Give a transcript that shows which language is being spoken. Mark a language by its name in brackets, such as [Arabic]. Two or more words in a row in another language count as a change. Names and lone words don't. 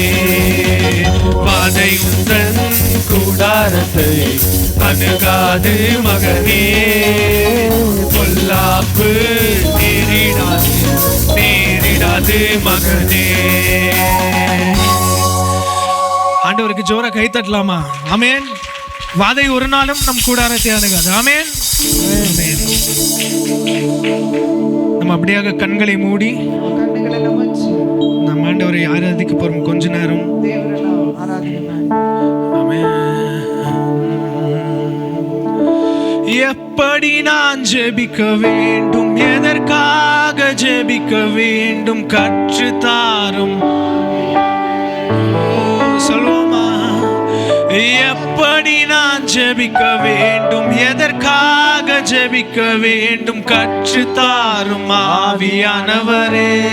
[Tamil] பாதை உந்தன் கூடாரத்தை அணுகாது மகனே, பொல்லாப்பு நேரிடாது மகனே. ஆண்டவருக்கு ஜோரா கை தட்டலாமா? ஆமென். வாதை ஒரு நாளும் நம் கூடாரத்தை அணுகாது. ஆமென். நம்ம அப்படியாக கண்களை மூடி [Kannada] ಕಣ್ಣುಗಳನ್ನು ಮುಚ್ಚಿ [Tamil] நம்ம ஆண்டவரை ஆராதிக்க போறோம் கொஞ்ச நேரம். [Kannada] ದೇವರನ್ನು ಆರಾಧನೆ ಮಾಡಿ. [Tamil] ஆமென். எப்படி நான் ஜெபிக்க வேண்டும், எதற்காக ஜெபிக்க வேண்டும் கற்று தாரும். சொல்லுவோமா? எப்படி நான் ஜெபிக்க வேண்டும், எதற்காக ஜெபிக்க வேண்டும் கற்று தாரும் ஆவியானவரே.